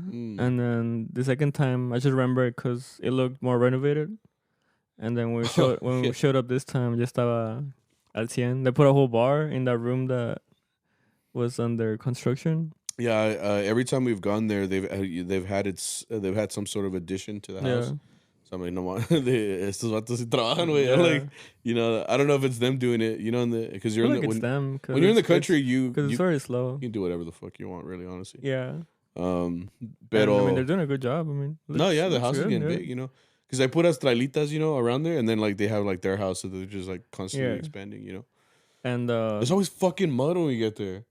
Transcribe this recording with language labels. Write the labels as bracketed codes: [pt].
[en] And then the second time, I just remember it because it looked more renovated. And then we showed up this time, just [es] al 100. [en] They put a whole bar in that room that was under construction. Yeah, every time we've gone there, they've had some sort of addition to the house. So I'm like, [es] no, estos vatos sí trabajan, güey. [en] Yeah. Like, I don't know if it's them doing it, because you're them. When you're in the country, because it's very slow. You can do whatever the fuck you want, really, honestly. Yeah. [es] Pero [en] I mean, they're doing a good job. I mean, the house is getting big, because I put astralitas, around there, and then like they have like their house, so they're just like constantly expanding, And there's always fucking mud when we get there.